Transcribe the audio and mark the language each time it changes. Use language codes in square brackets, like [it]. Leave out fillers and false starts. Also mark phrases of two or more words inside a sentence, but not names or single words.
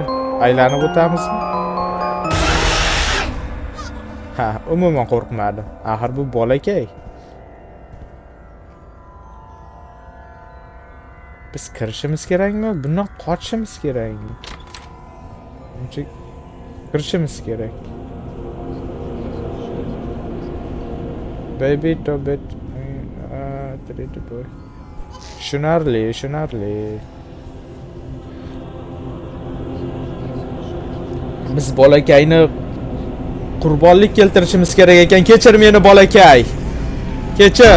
[uz] Aylanib o'tamizmi? Ha, umuman qo'rqmadim. Axir bu bolakay. Biz kirishimiz kerakmi? Bundan qochishimiz kerakmi? Uncha kirishimiz kerak. [en] Baby to bed. [uz] Tushunarli. Biz bolakayni qurbonlik keltirishimiz kerak ekan. Kechir meni bolakay. Kechir.